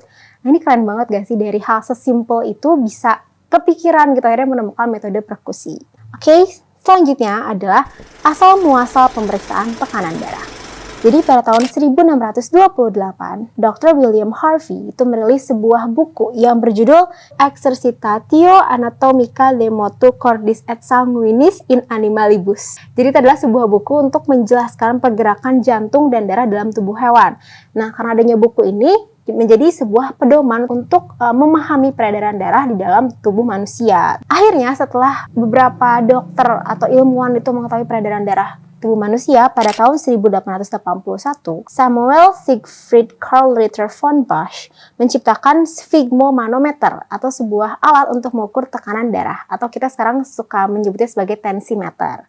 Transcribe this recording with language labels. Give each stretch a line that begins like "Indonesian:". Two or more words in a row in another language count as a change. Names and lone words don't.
Indonesian: Nah, ini keren banget gak sih, dari hal sesimpel itu bisa kepikiran gitu akhirnya menemukan metode perkusi. Oke, selanjutnya adalah asal muasal pemeriksaan tekanan darah. Jadi pada tahun 1628, Dr. William Harvey itu merilis sebuah buku yang berjudul Exercitatio Anatomica de Motu Cordis et Sanguinis in Animalibus. Jadi itu adalah sebuah buku untuk menjelaskan pergerakan jantung dan darah dalam tubuh hewan. Nah, karena adanya buku ini menjadi sebuah pedoman untuk memahami peredaran darah di dalam tubuh manusia. Akhirnya setelah beberapa dokter atau ilmuwan itu mengetahui peredaran darah tubuh manusia, pada tahun 1881, Samuel Siegfried Karl Ritter von Busch menciptakan sphygmomanometer atau sebuah alat untuk mengukur tekanan darah, atau kita sekarang suka menyebutnya sebagai tensimeter.